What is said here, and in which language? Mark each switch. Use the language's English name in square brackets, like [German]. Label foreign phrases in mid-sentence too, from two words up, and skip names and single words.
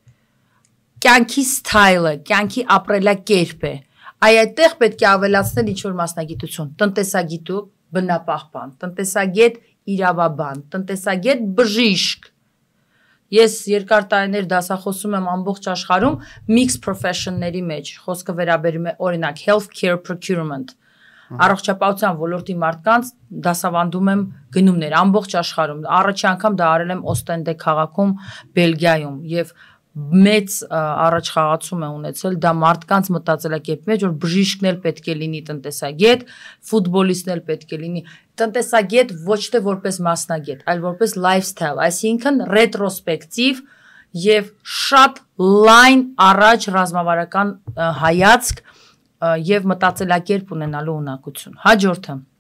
[Armenian] կյանքի սթայլ է, կյանքի ապրելակերպ է։ Այդտեղ պետք է ավելացնել ինչ-որ մասնագիտություն, տնտեսագետու բնապահպան, տնտեսագետ իրավաբան, տնտեսագետ բժիշկ։ Ես երկար տարիներ դասախոսում եմ ամբողջ աշխարհում [English] mixed profession- [Armenian] ների մեջ, խոսքը վերաբերում է օրինակ [English] healthcare procurement, [Armenian] առողջապահության ոլորտի մարդկանց դասավանդում եմ գնումներ ամբողջ աշխարհում, առաջի անգամ դա արել եմ Օստենդե քաղաքում, Բելգիայում եւ մեծ առաջխաղացում է ունեցել դա մարդկանց մտածելակերպի մեջ, որ բժիշկն էլ պետք է լինի տնտեսագետ, ֆուտբոլիստն էլ պետք է լինի տնտեսագետ ոչ թե որպես մասնագետ, այլ որպես lifestyle, այսինքն ռետրոսպեկտիվ եւ շատ լայն առաջ ռազմավարական հայացք եւ մտածելակերպ ունենալու ունակություն։ Հաջորդը